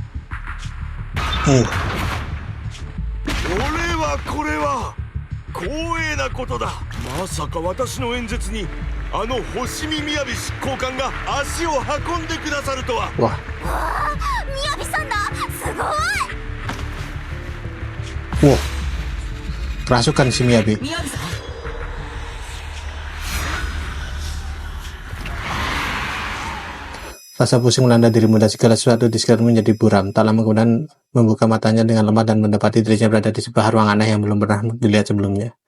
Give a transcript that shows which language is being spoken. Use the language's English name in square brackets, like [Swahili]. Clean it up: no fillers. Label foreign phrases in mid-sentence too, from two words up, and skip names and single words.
[Japanese] これは光栄なことだ。まさか私の演説にあの星見雅執行官が足を運んでくださるとは。わあ、雅さんだ。すごい。 [Indonesian] Wow, kerasukan si Miyabi. Rasa pusing melanda dirimu dan segala sesuatu di sekitarmu menjadi buram. Tak lama kemudian membuka matanya dengan lemah dan mendapati dirinya berada di sebuah ruang aneh yang belum pernah dilihat sebelumnya.